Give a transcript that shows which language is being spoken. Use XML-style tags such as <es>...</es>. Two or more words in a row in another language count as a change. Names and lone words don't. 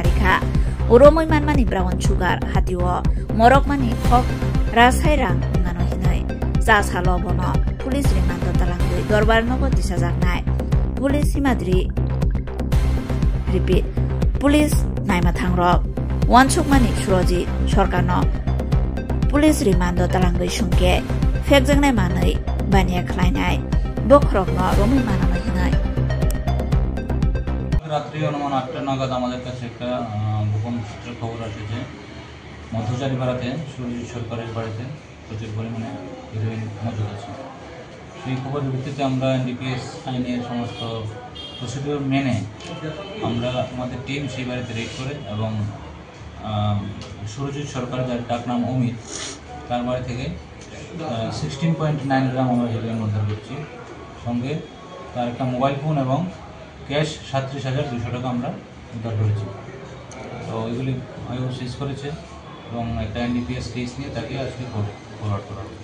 <trp>rikha uromoi manmani</trp> <en>brown sugar</en> <trp>hatiwo morokmani khok rasairang ngano hinai ja salo bono police rimando talangui dorbar nogo disajaknai police himadri repeat police naima thangrok wansukmani suroji sarkarno police rimando talangui sungke phekjangnai manai baniya khlainai বখরকনো রমি মানানো হিনাই</trp> <bn>রাত্রি অনুমান ৮টা নাগাদ আমাদের কাছে একটা গোপন সূত্রে খবর আসে মধ্যচারীপাড়াতে সুরজিৎ সরকারের বাড়িতে প্রচুর পরিমাণে হিরোইন মজুদ আছে সেই খবরের ভিত্তিতে আমরা এনডিপিএস আইনের সমস্ত প্রসিডিওর মেনে আমরা আমাদের টিম সেই বাড়িতে রেড করে এবং সুরজিৎ সরকার যার ডাক নাম অমিত তার বাড়ি থেকে 16.9 গ্রাম আমরা হিরোইন উদ্ধার করছি সঙ্গে তার একটা মোবাইল ফোন এবং ক্যাশ ৩৭,২০০ টাকা আমরা উদ্ধার করেছি তো এগুলি আইও সিজ করেছে এবং একটা</bn> <en>NDPS case</en> <bn>নিয়ে তাকে আজকে ফরওয়ার্ড করা হবে।</bn>